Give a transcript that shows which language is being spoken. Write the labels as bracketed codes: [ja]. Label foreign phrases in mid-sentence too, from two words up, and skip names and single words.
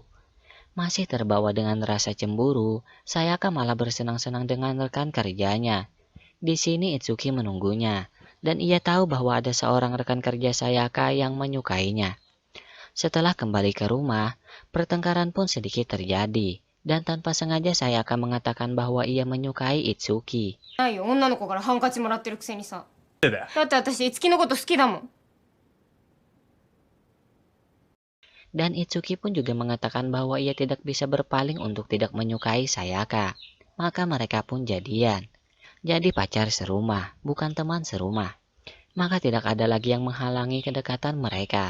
[id] Masih terbawa dengan rasa cemburu, Sayaka malah bersenang-senang dengan rekan kerjanya. Di sini Itsuki menunggunya, dan ia tahu bahwa ada seorang rekan kerja Sayaka yang menyukainya. Setelah kembali ke rumah, pertengkaran pun sedikit terjadi, dan tanpa sengaja Sayaka mengatakan bahwa ia menyukai Itsuki. [ja] ないよ、女の子からハンカチもらってるくせにさ。だって私、いつきのこと好きだもん。 [id] Dan Itsuki pun juga mengatakan bahwa ia tidak bisa berpaling untuk tidak menyukai Sayaka. Maka mereka pun jadian. Jadi pacar serumah, bukan teman serumah. Maka tidak ada lagi yang menghalangi kedekatan mereka.